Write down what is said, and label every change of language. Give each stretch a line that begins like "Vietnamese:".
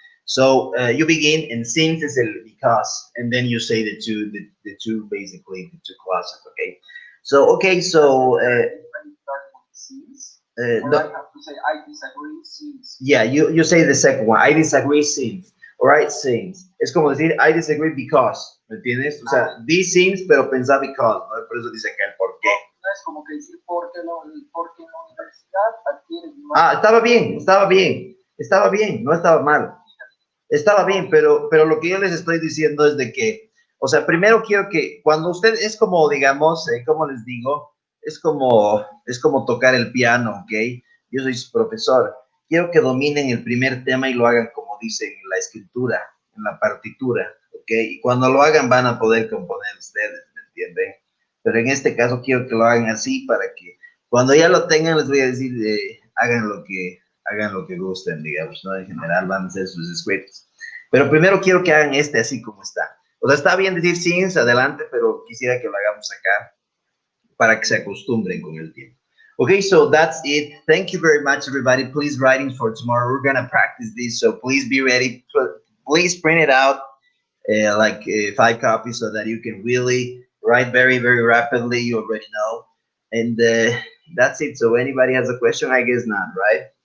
English: So you begin and since is el because and then you say the two basically the two clauses. Okay, so okay, so I start with since, or I no, have to say I disagree since. yeah, you say the second one. I disagree since. Alright, since.
Spanish: Es como decir
English: I disagree because.
Spanish: ¿Me entiendes? O sea, Ah, di since, pero pensá because, ¿no? Por eso dice que el por qué. no es como que decir porque en la universidad adquieres Ah, más. estaba bien, no estaba mal. Estaba bien, pero lo que yo les estoy diciendo es de que, o sea, primero quiero que cuando usted es como, digamos, ¿cómo les digo? Es como tocar el piano, ¿ok? Yo soy su profesor. Quiero que dominen el primer tema y lo hagan como dice en la escritura, en la partitura, ¿ok? Y cuando lo hagan van a poder componer ustedes, ¿me entienden? Pero en este caso quiero que lo hagan así para que cuando ya lo tengan les voy a decir, hagan lo que gusten, digamos, ¿no? En general van a hacer sus scripts. Pero primero quiero que hagan este así como está. O sea, está bien decir sims, adelante, pero quisiera que lo hagamos acá para que se acostumbren con el tiempo.
English: Okay, so that's it. Thank you very much, everybody. Please writing for tomorrow. We're gonna practice this, so please be ready. Please print it out, like 5 copies, so that you can really write very rapidly. You already know, and that's it. So anybody has a question? I guess not, right?